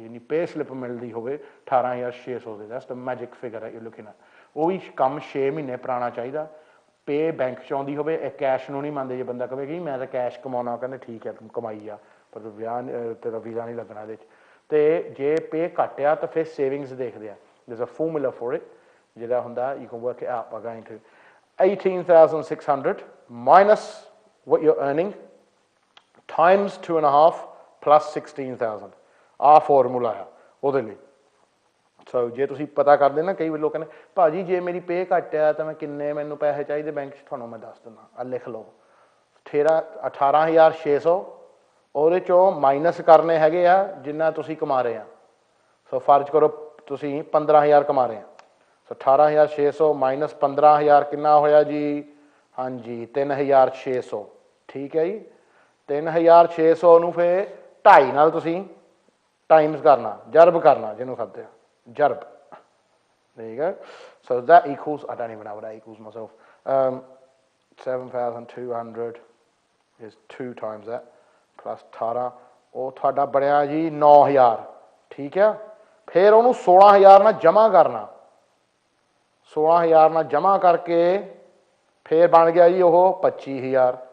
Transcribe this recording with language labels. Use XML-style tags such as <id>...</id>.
<pa>ਜਿੰਨੀ ਪੇ ਸਲਿੱਪ ਮਿਲਦੀ ਹੋਵੇ 18,600 ਦੇ,</pa> <en>That's the magic figure ਹੈ you looking at.</en> <pa>ਉਹ ਵੀ ਕੰਮ 6 ਮਹੀਨੇ ਪੁਰਾਣਾ ਚਾਹੀਦਾ। ਪੇ ਬੈਂਕ 'ਚ ਆਉਂਦੀ ਹੋਵੇ। ਇਹ ਕੈਸ਼ ਨੂੰ ਨਹੀਂ ਮੰਨਦੇ। ਜੇ ਬੰਦਾ ਕਹੇ ਕਿ ਮੈਂ ਤਾਂ ਕੈਸ਼ ਕਮਾਉਣਾ, ਕਹਿੰਦੇ ਠੀਕ ਹੈ ਤੂੰ ਕਮਾਈ ਆ, ਪਰ ਵਿਆਹ ਤੇਰਾ ਵੀਜ਼ਾ ਨਹੀਂ ਲੱਗਣਾ ਇਹਦੇ 'ਚ। ਅਤੇ ਜੇ ਪੇ ਘੱਟ ਆ ਤਾਂ ਫਿਰ ਸੇਵਿੰਗਸ ਦੇਖਦੇ ਆ।</pa> <en>there's a formula for it,</en> <pa>ਜਿਹੜਾ ਹੁੰਦਾ</pa> <en>you can work it out by going to 18,600 minus what you're earning times 2.5 plus 16,000.</en> <pa>ਆਹ ਫਾਰਮੂਲਾ ਆ ਉਹਦੇ ਲਈ। ਸੋ ਜੇ ਤੁਸੀਂ ਪਤਾ ਕਰਦੇ ਨਾ, ਕਈ ਲੋਕ ਕਹਿੰਦੇ ਭਾਜੀ ਜੇ ਮੇਰੀ ਪੇ ਘੱਟ ਆ ਤਾਂ ਮੈਂ ਕਿੰਨੇ ਮੈਨੂੰ ਪੈਸੇ ਚਾਹੀਦੇ ਬੈਂਕ 'ਚ, ਤੁਹਾਨੂੰ ਮੈਂ ਦੱਸ ਦਿੰਦਾ। ਆ ਲਿਖ ਲਓ 18,600 ਉਹਦੇ 'ਚੋਂ ਮਾਈਨਸ ਕਰਨੇ ਹੈਗੇ ਆ ਜਿੰਨਾ ਤੁਸੀਂ ਕਮਾ ਰਹੇ ਆ। ਸੋ ਫਰਜ਼ ਕਰੋ ਤੁਸੀਂ 15,000 ਕਮਾ ਰਹੇ ਆ। ਸੋ 18,600 ਮਾਈਨਸ 15,000 ਕਿੰਨਾ ਹੋਇਆ ਜੀ? ਹਾਂਜੀ, 3,600। ਠੀਕ ਹੈ ਜੀ। 3,600 ਨੂੰ ਫਿਰ 2.5 ਨਾਲ ਤੁਸੀਂ ਟਾਈਮਸ ਕਰਨਾ, ਜਰਬ ਕਰਨਾ ਜਿਹਨੂੰ ਖਾਦੇ ਆ, ਜਰਬ। ਠੀਕ ਹੈ।</pa> <en>So that equals, I don't even know what that equals myself. 7,200 is 2 times that plus 18,</en> <pa>ਉਹ ਤੁਹਾਡਾ ਬਣਿਆ ਜੀ</pa> <en>9,000।</en> <pa>ਠੀਕ ਆ। ਫਿਰ ਉਹਨੂੰ 16,000 ਨਾਲ ਜਮ੍ਹਾਂ ਕਰਨਾ। 16,000 ਨਾਲ ਜਮ੍ਹਾਂ ਕਰਕੇ ਫਿਰ ਬਣ ਗਿਆ ਜੀ ਉਹ 25,000।</pa>